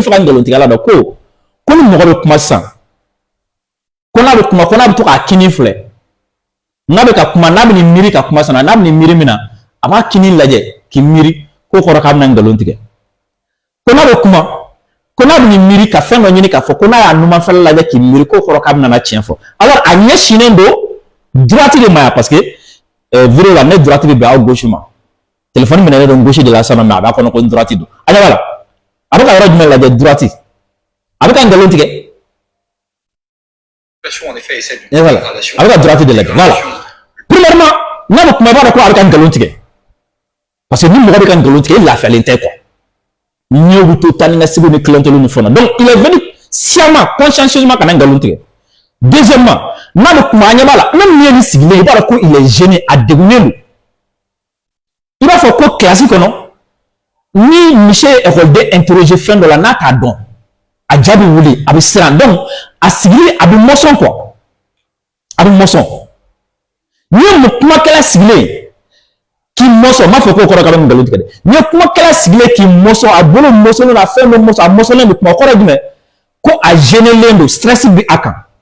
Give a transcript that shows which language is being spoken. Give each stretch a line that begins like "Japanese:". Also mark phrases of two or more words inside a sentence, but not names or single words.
Bambara: fɛ ka ngalontigɛla dɔn ko ni mɔgɔ bɛ kuma sisan ko n'a bɛ kuma ko n'a bɛ to k'a kini filɛ n'a bɛ ka kuma n'a bɛ nin miiri ka kuma sisan n'a bɛ nin miiri min na a b'a kini lajɛ k'i miiri k'o kɔrɔ k'a bɛna ngalon tigɛ ko n'a bɛ kuma ko n'a bɛ nin miiri ka fɛn dɔ ɲini k'a fɔ ko n'a y'a numanfɛla lajɛ k'i miiri k'o kɔrɔ k'a bɛna tiɲɛ fɔ alors a ɲɛsinnen don droite de ma yan
French: parce que
Bambara: vidéo la ne droite bɛ bɛn aw gauche ma téléphone minɛnen don gauche de la sisan mais a b'a kɔnɔ ko droite don a ɲɛ b'a la a bɛ ka yɔrɔ jumɛn lajɛ droite a bɛ ka ngalon tigɛ
French: en effet est celle d'une voilà dégradation.
Bambara: a bɛ ka droite de lajɛ voilà premièrement n'a bɛ kuma i b'a dɔn ko a bɛ ka ngalon tigɛ
French: parce que
Bambara: ni mɔgɔ bɛ ka ngalon tigɛ i lafiyalen tɛ quoi ɲɛw bɛ to taa ni ka segu ni kilantɛliw ni fɛn na
French: donc il est venu sciemment consciencieusement
Bambara: ka na ngalon tigɛ deuxièmement n'a bɛ kuma a ɲɛ b'a la même n'i ye nin sigilen i b'a dɔn ko
French: il est gêné
Bambara: a degunnen don i b'a fɔ ko classe kɔnɔ ni monsieur ye
French: école interroger
Bambara: fɛn dɔ la n'a t'a dɔn a jaabi wuli a bɛ siran donc a sigilen a bɛ mɔsɔn quoi a bɛ mɔsɔn n'i ye kumakɛla sigilen k'i mɔsɔn n m'a fɔ k'o kɔrɔ k'a bɛ ngalon tigɛ dɛ n'i ye kumakɛla sigilen k'i mɔsɔn a bolo mɔsɔnnen don a fɛn bɛ mɔsɔn a mɔsɔnnen bɛ kuma o kɔrɔ ye jumɛn ko a gênélen don stress bɛ a kan